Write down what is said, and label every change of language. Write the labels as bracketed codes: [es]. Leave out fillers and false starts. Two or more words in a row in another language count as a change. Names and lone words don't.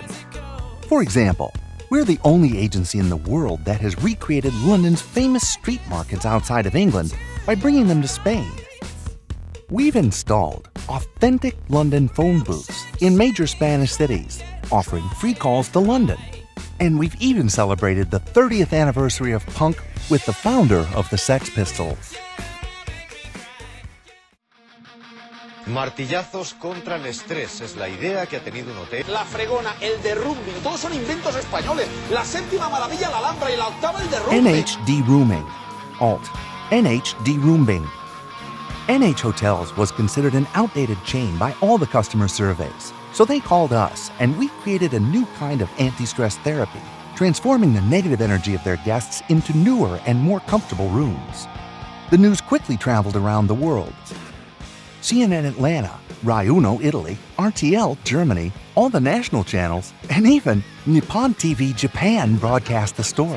[en] For example, we're the only agency in the world that has recreated London's famous street markets outside of England by bringing them to Spain. We've installed authentic London phone booths in major Spanish cities, offering free calls to London. And we've even celebrated the 30th anniversary of punk with the founder of the Sex Pistols. [es] Martillazos contra el estrés es la idea que ha tenido un hotel. La fregona, el derrumbing, todos son inventos españoles. La séptima maravilla, la Alhambra, y la octava, el derrumbing. [en] NHD Rooming. Alt. NHD Rooming. NH Hotels was considered an outdated chain by all the customer surveys, so they called us and we created a new kind of anti-stress therapy, transforming the negative energy of their guests into newer and more comfortable rooms. The news quickly traveled around the world. CNN Atlanta, Rai Uno Italy, RTL Germany, all the national channels, and even Nippon TV Japan broadcast the story.